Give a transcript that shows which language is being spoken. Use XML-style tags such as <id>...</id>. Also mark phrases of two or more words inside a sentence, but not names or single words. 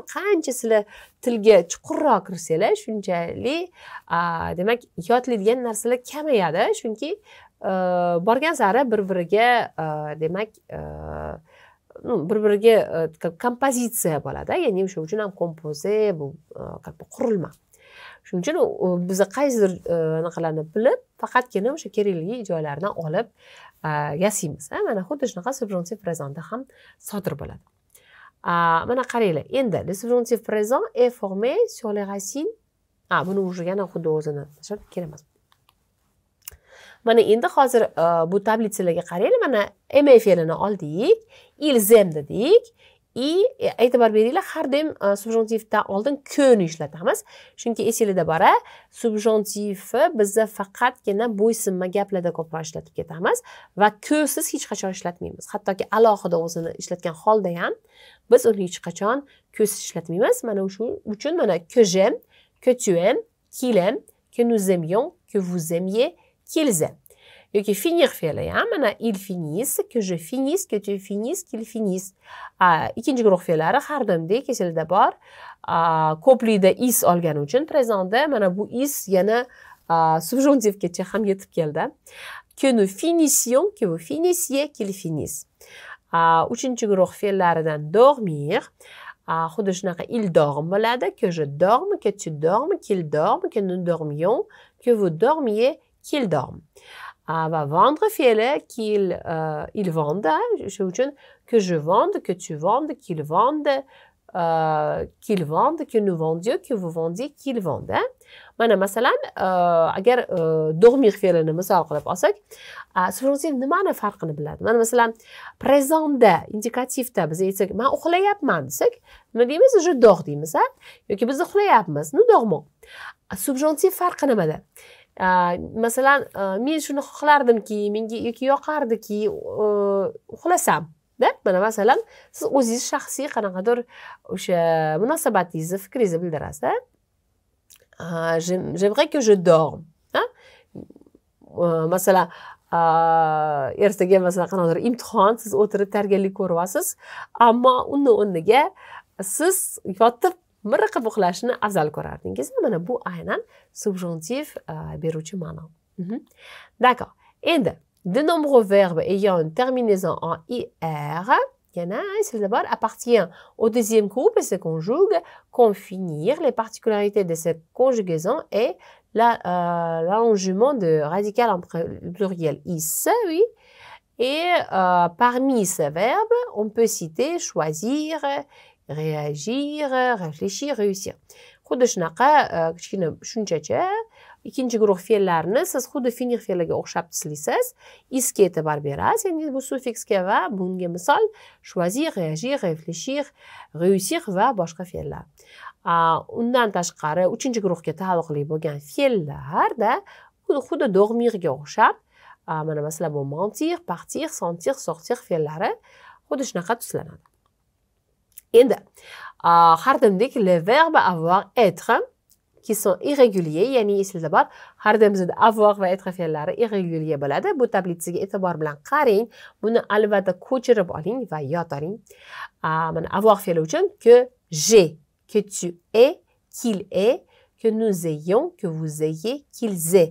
<uz>Qancha sizlar tilga chuqurroq kirsanglar, shunchalik demak yodlaydigan narsalar kamayadi, chunki borgan sari bir-biriga demak bir-biriga kompozitsiya bo'ladi, ya'ni o'sha uchun ham kompoze bu qurilma. Shuning uchun biz qaysidir narsalarni bilib, faqatgina o'sha kerakli joylardan olib yasaymiz. Mana xuddi shunaqa subjonctif présentda ham sodir bo'ladi. Mana qaranglar. Endi</uz> <fr>le subjonctif présent est formé sur les racines.</fr> <uz>Buni уже yana xuddi o'zini tashlab kerak emas. Mana endi hozir bu tablitsalarga qaranglar. Mana aimer fe'lini oldik,</uz> <fr>ils aiment dedik.</fr> <uz>E'tibor beringlar, har doim subjonktivdan oldin que ni ishlatamiz. Chunki esingizda bor, subjonktivni bizda faqatgina bo'ysunma gaplarda ko'proq ishlatib ketamiz va qusiz hech qachon ishlatmaymiz. Hattoki alohida o'zini ishlatgan holda ham biz uni hech qachon qusiz ishlatmaymiz. Mana shu uchun mana</uz> <fr>que j'aime, que tu aimes, qu'il aime, que nous aimions, que vous aimiez, qu'ils aiment.</fr> <uz>Yoki finir fe'li ham mana</uz> <fr>ils finissent, que je finisse, que tu finisses, qu'ils finissent.</fr> <uz>Ikkinchi guruh fe'llari har doimdek esingizda bor. Ko'plikda is olgani uchun prezentda mana bu is yana subjonktivgacha ham yetib keldi.</uz> <fr>Que nous finissions, que vous finissiez, qu'ils finissent.</fr> <uz>Uchinchi guruh fe'llaridan dormir. Xuddi shunaqa</uz> <fr>il dorme</fr> <uz>bo'ladi.</uz> <fr>Que je dorme, que tu dormes, qu'il dorme, que nous dormions, que vous dormiez, qu'il dorme.</fr> <uz>Va vendre fe'li</uz> <fr>il vende,</fr> <uz>shu uchun</uz> <fr>que je vende, que tu vendes, qu'il vende, que nous vendions, que vous vendiez, qu'il vende.</fr> <uz>Mana masalan, agar dormir fe'lini misol qilib olsak, subjonktiv nimani farqini biladi? Mana masalan, prezentda, indikativda biz aytsak, men uxlayapman desak, nima deymiz?</uz> <fr>Je dors</fr> <uz>deymiz, yoki biz uxlayapmiz,</uz> <fr>nous dormons.</fr> <uz>Subjonktiv farqi nimada? Masalan, men shuni xohlardimki, menga yoki yoqardiki, uxlasam. Mana masalan, siz o'zingiz shaxsiy qanaqadir o'sha munosabatingizni, fikringizni bildirasiz.</uz> <fr>J'aimerais que je dorme.</fr> <uz>Masalan, ertaga masalan qanaqadir imtihon, siz o'tirib tayyorgarlik ko'ryapsiz, ammo uni o'rniga siz yotib miriqib uxlashni afzal ko'rardingiz. Mana bu aynan subjonktiv beruvchi ma'no.</uz> <fr>D'accord. Endi de nombreux verbes ayant une terminaison en IR, appartient au deuxième groupe et se conjugue. Qu'on finir, les particularités de cette conjugaison est l'allongement de radical en pluriel is, oui. Et parmi ces verbes, on peut citer choisir, réagir, réfléchir, réussir.</fr> <uz>Xuddi shunaqa kichkina tushunchacha ikkinchi guruh fe'llarni siz xuddi finir fe'liga o'xshab tizlaysiz. Isga e'tibor berasiz. Endi bu suffiksga va bunga misol</uz> <fr>choisir, réagir, réfléchir, réussir</fr> <uz>va boshqa fe'llar. Undan tashqari uchinchi guruhga taalluqli bo'lgan fe'llarda xuddi dormirga o'xshab, mana masalan bu</uz> <fr>mentir, partir, sentir, sortir</fr> <uz>fe'llari xuddi shunaqa tuzlanadi. Endi har doimdek</uz> <fr>les verbes avoir, être qui sont irréguliers,</fr> <uz>ya'ni esingizda bor, har doim bizda avoir va être fe'llari irrégulier bo'ladi. Bu tablitsaga e'tibor bilan qarang, buni albatta ko'chirib oling va yod oling. Mana avoir fe'li uchun</uz> <fr>que j'ai, que tu es, qu'il est, que nous ayons, que vous ayez, qu'ils aient.</fr>